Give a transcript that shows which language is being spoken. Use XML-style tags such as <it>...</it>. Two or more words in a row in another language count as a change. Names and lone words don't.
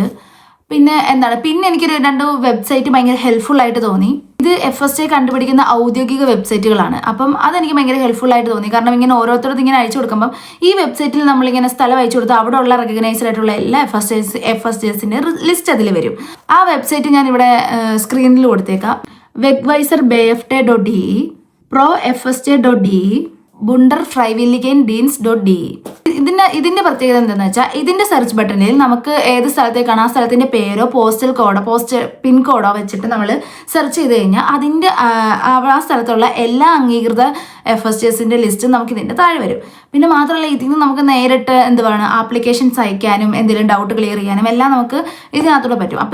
<ml>പിന്നെ എനിക്കൊരു 2 വെബ്സൈറ്റ് ഭയങ്കര ഹെൽപ്ഫുൾ ആയിട്ട് തോന്നി. ഇത് എഫ് എസ് ഡി കണ്ടുപിടിക്കുന്ന ഔദ്യോഗിക വെബ്സൈറ്റുകളാണ്. അതെനിക്ക് ഭയങ്കര ഹെൽപ്ഫുൾ ആയിട്ട് തോന്നി. കാരണം ഇങ്ങനെ ഓരോരുത്തർക്കും ഇങ്ങനെ അയച്ചു കൊടുക്കുമ്പം ഈ വെബ്സൈറ്റിൽ നമ്മളിങ്ങനെ സ്ഥലം അയച്ചു കൊടുത്താൽ അവിടെ ഉള്ള റെക്കഗ്നൈസ്ഡ് ആയിട്ടുള്ള എല്ലാ എഫ് എസ് ഡിസിൻ്റെ ലിസ്റ്റ് അതിൽ വരും. ആ വെബ്സൈറ്റ് ഞാൻ ഇവിടെ സ്ക്രീനിൽ കൊടുത്തേക്കാം. wegweiser.bft.de, profsj.de, bunderfreiwilligendienst.de. ഇതിന്റെ പ്രത്യേകത എന്താണെന്ന് വെച്ചാൽ ഇതിന്റെ സെർച്ച് ബട്ടണിൽ നമുക്ക് ഏത് സ്ഥലത്തേക്കാണ് ആ സ്ഥലത്തിന്റെ പേരോ പോസ്റ്റൽ കോഡോ പിൻ കോഡോ വെച്ചിട്ട് നമ്മൾ സെർച്ച് ചെയ്ത് കഴിഞ്ഞാൽ അതിന്റെ ആ സ്ഥലത്തുള്ള എല്ലാ അംഗീകൃത എഫ് എസ് ഡിസിന്റെ ലിസ്റ്റ് നമുക്ക് ഇതിന്റെ താഴെ വരും. പിന്നെ മാത്രമല്ല ഇതിൽ നിന്ന് നമുക്ക് നേരിട്ട് ആപ്ലിക്കേഷൻസ് അയക്കാനും എന്തെങ്കിലും ഡൗട്ട് ക്ലിയർ ചെയ്യാനും എല്ലാം നമുക്ക് ഇതിനകത്തൂടെ പറ്റും.</ml>